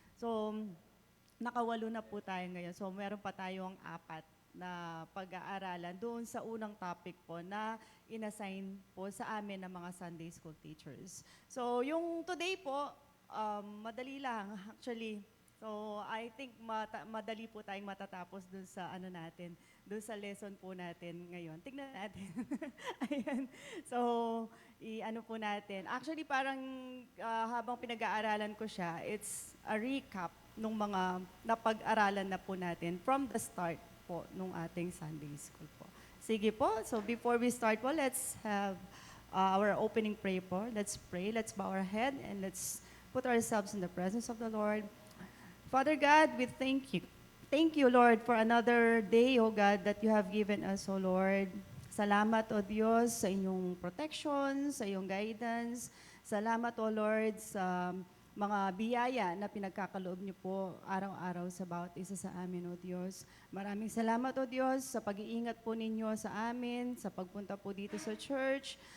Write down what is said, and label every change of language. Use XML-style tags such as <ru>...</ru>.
<tl>So, nakawalo na po tayo ngayon. So, meron pa tayong 4 na pag-aaralan doon sa unang topic po na inassign po sa amin ng mga Sunday School teachers. So, yung today po, madali lang actually. So, I think madali po tayong matatapos doon sa natin, doon sa lesson po natin ngayon. Tignan natin. Ayan. So, i-ano po natin. Actually, parang habang pinag-aaralan ko siya, it's a recap nung mga napag-aralan na po natin from the start po nung ating Sunday School po.</tl> <en>Sige po, so before we start po, let's have our opening prayer po. Let's pray, let's bow our head, and let's put ourselves in the presence of the Lord. Father God, we thank you. Thank you, Lord, for another day, O God, that you have given us, O Lord.</en> <tl>Salamat, O Diyos, sa inyong protection, sa iyong guidance. Salamat, O Lord, sa mga biyaya na pinagkakaloob niyo po araw-araw sa bawat isa sa amin, O Diyos. Maraming salamat, O Diyos, sa pag-iingat po ninyo sa amin, sa pagpunta po dito sa church.</tl>